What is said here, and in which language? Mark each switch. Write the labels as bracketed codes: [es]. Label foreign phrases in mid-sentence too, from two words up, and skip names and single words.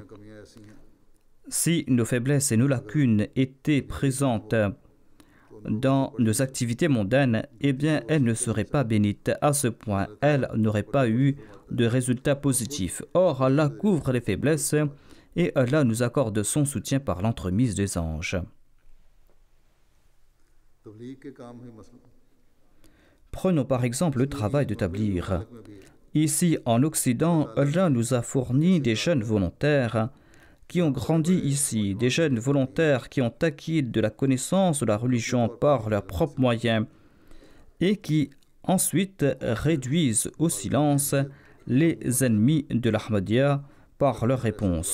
[fr] Si nos faiblesses et nos lacunes étaient présentes dans nos activités mondaines, eh bien, elles ne seraient pas bénites à ce point. Elles n'auraient pas eu de résultats positifs. Or, Allah couvre les faiblesses et Allah nous accorde son soutien par l'entremise des anges. [ur] تبلیغ کے کام ہے مثلاً [fr] Prenons par exemple le travail de tablir. Ici, en Occident, Allah nous a fourni des jeunes volontaires qui ont grandi ici, des jeunes volontaires qui ont acquis de la connaissance de la religion par leurs propres moyens et qui ensuite réduisent au silence les ennemis de l'Ahmadiyya par leurs réponses.